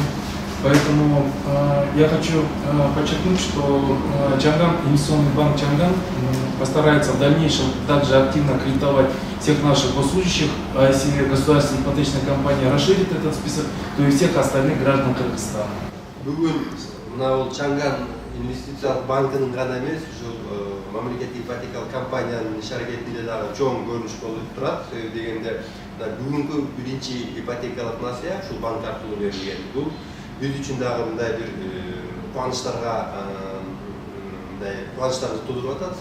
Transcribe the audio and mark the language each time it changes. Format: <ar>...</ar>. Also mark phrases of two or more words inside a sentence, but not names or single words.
<ru>Поэтому я хочу подчеркнуть, что инвестиционный банк Чанган постарается в дальнейшем также активно кредитовать всех наших госслужащих, а если государственная ипотечная компания расширит этот список, то и всех остальных граждан Кыргызстана.</ru> <ky>Чанган инвестициялык банкынын гана эмес, ушул мамлекеттик ипотекалык компаниянын иш аракетинде дагы чоң көрүнүш болуп турат. Себеби дегенде бүгүнкү биринчи ипотекалык насыя ушул банк аркылуу берилген. Бул биз үчүн дагы мындай бир кубанычтарды туудуруп атат.</ky>